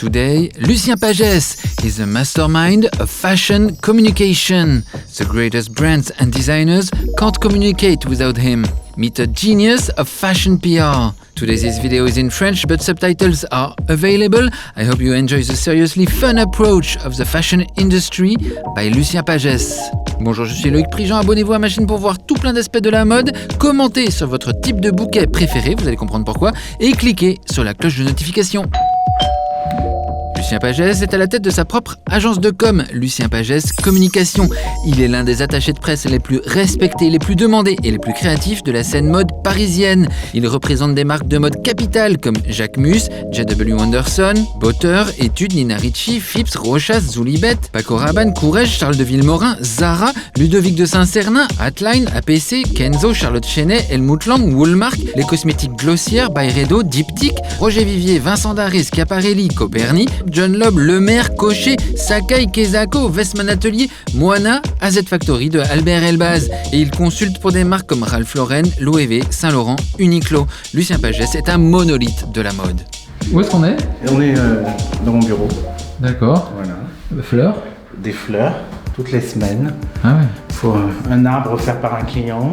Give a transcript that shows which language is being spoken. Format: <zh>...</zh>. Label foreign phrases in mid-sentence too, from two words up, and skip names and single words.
<en>Today, Lucien Pagès is a mastermind of fashion communication. The greatest brands and designers can't communicate without him. Meet a genius of fashion PR. Today this video is in French, but subtitles are available. I hope you enjoy the seriously fun approach of the fashion industry by Lucien Pagès.</en> <fr>Bonjour, je suis Loïc Prigent, abonnez-vous à ma chaîne pour voir tout plein d'aspects de la mode, commentez sur votre type de bouquet préféré, vous allez comprendre pourquoi, et cliquez sur la cloche de notification. Lucien Pagès est à la tête de sa propre agence de com, Lucien Pagès Communication. Il est l'un des attachés de presse les plus respectés, les plus demandés et les plus créatifs de la scène mode parisienne. Il représente des marques de mode capitales comme Jacquemus, J.W. Anderson, Botter, Etude, Nina Ricci, Phipps, Rochas, Zoulibet, Paco Rabanne, Courrèges, Charles de Vilmorin, Zara, Ludovic de Saint-Cernin, Atline, APC, Kenzo, Charlotte Chenet, Helmut Lang, Woolmark, les cosmétiques Glossier, Byredo, Diptyque, Roger Vivier, Vincent Darré, Schiaparelli, Coperni, John Loeb, Lemaire, Cochet, Sakai, Kezako, Westman Atelier, Moana, AZ Factory de Albert Elbaz. Et il consulte pour des marques comme Ralph Lauren, Loewe, Saint-Laurent, Uniqlo. Lucien Pagès est un monolithe de la mode. Où est-ce qu'on est ? On est dans mon bureau. D'accord. Voilà. Fleurs ? Des fleurs, toutes les semaines. Ah ouais. Il faut un arbre offert par un client.</fr>